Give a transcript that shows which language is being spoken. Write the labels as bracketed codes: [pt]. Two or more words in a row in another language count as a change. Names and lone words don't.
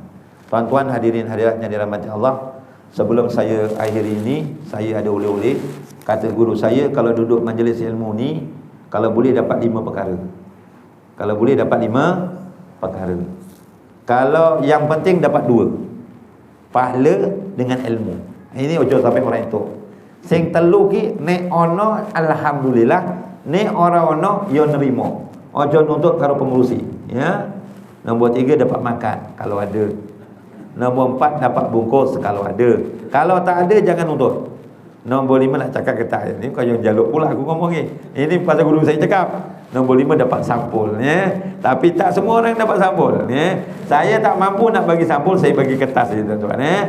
[ms] Tuan-tuan hadirin hadirat yang dirahmati Allah, sebelum saya akhiri ini, saya ada oleh-oleh. Kata guru saya, kalau duduk majlis ilmu ni, kalau boleh dapat 5 perkara. Kalau boleh dapat 5 perkara. Kalau yang penting dapat 2, pahala dengan ilmu. Ini ojo sampai orang itu. [jv] Sing telu ki nek ono alhamdulillah, nek ora ono yo nerimo. Ojo nuntut karo pengurusi, ya. [ms] Nombor 3 dapat makan kalau ada. Nombor 4 dapat bungkus kalau ada. Kalau tak ada jangan nuntut. Nombor 5 nak cakap kertas. Ni kau yang jaluk pula [jv] aku ngomong [ms] ni. Ini pasal guru saya cakap. Nombor 5 dapat sampul ya. Tapi tak semua orang dapat sampul ya. Saya tak mampu nak bagi sampul, saya bagi kertas je tuan-tuan ya.